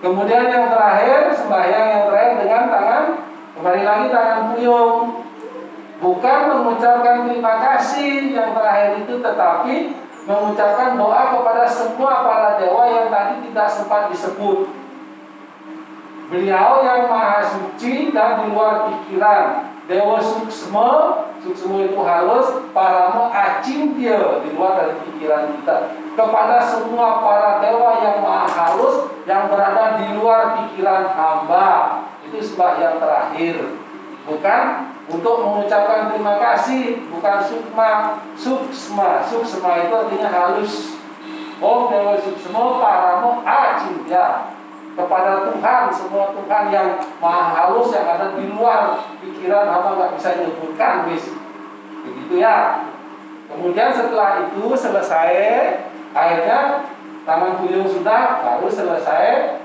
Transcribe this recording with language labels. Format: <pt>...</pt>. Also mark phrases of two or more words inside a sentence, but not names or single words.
<id>Kemudian yang terakhir, sembahyang yang terakhir dengan tangan, kembali lagi tangan puyung. Bukan mengucapkan terima kasih yang terakhir itu, tetapi mengucapkan doa kepada semua para dewa yang tadi tidak sempat disebut. Beliau yang maha suci dan di luar pikiran.</id> <sa>Dewa suksma,</sa> <id>suksma itu halus,</id> <sa>paramo acintya,</sa> <id>di luar dari pikiran kita. Kepada semua para dewa yang maha halus, yang berada di luar pikiran hamba. Itu sembahyang terakhir. Bukan untuk mengucapkan terima kasih, bukan suksma. Suksma itu artinya halus.</id> <sa>Om dewa suksma, paramo acintya.</sa> <id>Kepada Tuhan, semua Tuhan yang maha halus yang ada di luar pikiran hamba nggak bisa menyebutkan, begitu ya. Kemudian setelah itu selesai, akhirnya tangan puyung sudah, baru selesai.</id>